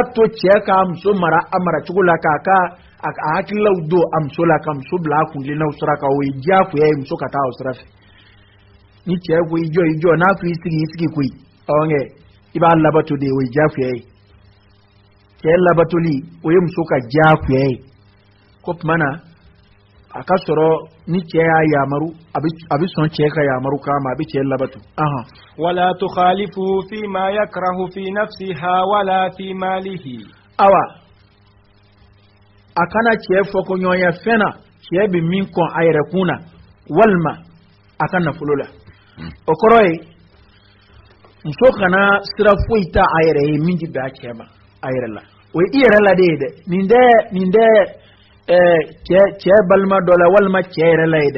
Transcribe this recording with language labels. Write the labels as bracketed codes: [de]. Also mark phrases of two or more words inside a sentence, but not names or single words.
[bm] to cɛ k'a muso mara a mara cogo la a hakililaw don a muso la ka muso bila a kuntilennaw sira kan o ye diyagoya ye muso ka taa o sira fɛ ni cɛ ko i jɔ n'a ko i sigi koyi nka i b'a labato de o ye diyagoya ye cɛ labatoli o ye muso ka diyagoya ye ko tuma na a ka sɔrɔ ni cɛ y'a yamaru a bɛ sɔn cɛ ka yamaru k'a ma a bɛ cɛ labato [ar] ولا تخالفه فيما يكره في نفسها ولا في ماله [bm] awa a kana cɛ fɔ ko ɲɔgɔnya fɛn na cɛ bɛ min kɔn a yɛrɛ kun na walima a ka nafolo la o kɔrɔ ye muso kana sira foyi ta a yɛrɛ ye min tɛ bɛn a cɛ ma a yɛrɛ la o ye i yɛrɛ la de ye dɛ nin tɛ cɛ balima dɔ la walima cɛ yɛrɛ la ye dɛ